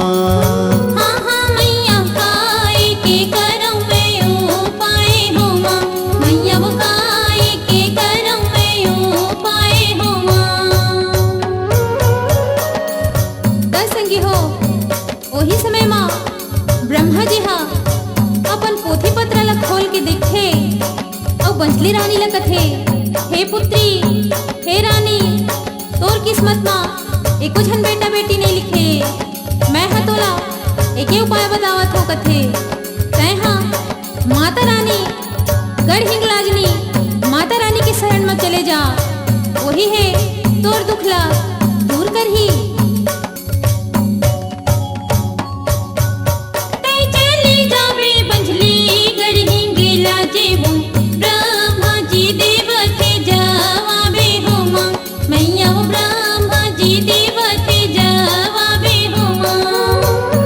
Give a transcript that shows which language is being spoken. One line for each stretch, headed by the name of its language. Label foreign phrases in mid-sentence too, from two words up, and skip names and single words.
Chhattisgarhi: हाँ हाँ मैया काहे के करम में उपाय हो माँ मैया वो काहे के करम में उपाय हो माँ। दस संगी हो वही समय माँ ब्रह्मा जी हा अपन पोथी पत्र ला खोल के देखे और बंझली रानी ला कथे हे पुत्री हे रानी तोर किस्मत माँ एको झन बेटा बेटी नहीं लिखे मैं हा तोला एके उपाय बतावत हो कथे तय हाँ माता रानी गढ़ हिंगलाजनी माता रानी के शरण में चले जा वही है तोर दुखला दूर कर ही। तय चली जावे बंझली गढ़ हिंगलाजे वो ब्रह्मा जी देवते जावाबे हो माँ मैया वो ब्रह्मा जी देवते जावाबे हो माँ।